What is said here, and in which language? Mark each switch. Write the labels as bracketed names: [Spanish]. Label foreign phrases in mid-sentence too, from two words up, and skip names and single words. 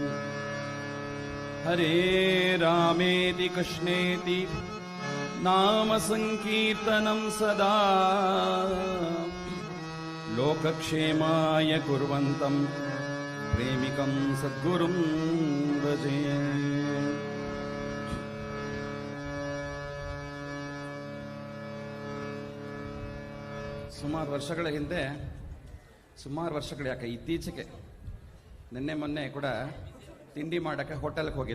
[Sanskrit] हरे रामेति कृष्णेति नाम संकीर्तनं सदा लोकक्षेमाय कुर्वन्तं प्रेमिकं सद्गुरुं भजे। [Kannada] ಸುಮಾರು ವರ್ಷಗಳ ಹಿಂದೆ, ಸುಮಾರು ವರ್ಷಗಳು ಯಾಕೆ ಇತ್ತೀಚೆಗೆ ನಿನ್ನೆ ಮೊನ್ನೆ ಕೂಡ ತಿಂಡಿ ಮಾಡೋಕ್ಕೆ ಹೋಟೆಲ್ಗೆ ಹೋಗಿದೆ.